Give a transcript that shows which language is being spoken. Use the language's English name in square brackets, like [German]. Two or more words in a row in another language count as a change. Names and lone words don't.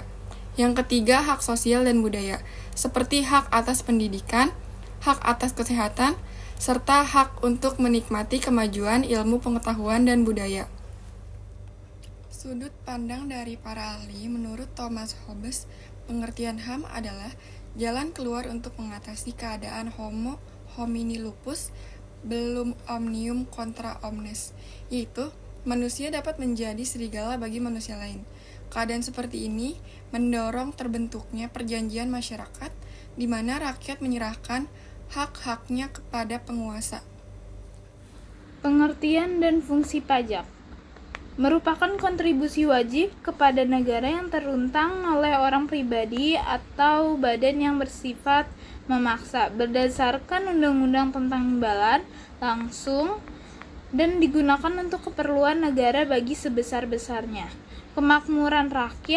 [Indonesian] Yang ketiga, hak sosial dan budaya, seperti hak atas pendidikan, hak atas kesehatan, serta hak untuk menikmati kemajuan ilmu pengetahuan dan budaya. Sudut pandang dari para ahli, menurut Thomas Hobbes, pengertian HAM adalah jalan keluar untuk mengatasi keadaan [Latin] homo homini lupus belum omnium contra omnes, [Indonesian] yaitu manusia dapat menjadi serigala bagi manusia lain. Keadaan seperti ini mendorong terbentuknya perjanjian masyarakat di mana rakyat menyerahkan hak-haknya kepada penguasa. Pengertian dan fungsi pajak merupakan kontribusi wajib kepada negara yang teruntang oleh orang pribadi atau badan yang bersifat memaksa berdasarkan Undang-Undang tentang Imbalan langsung dan digunakan untuk keperluan negara bagi sebesar-besarnya kemakmuran rakyat.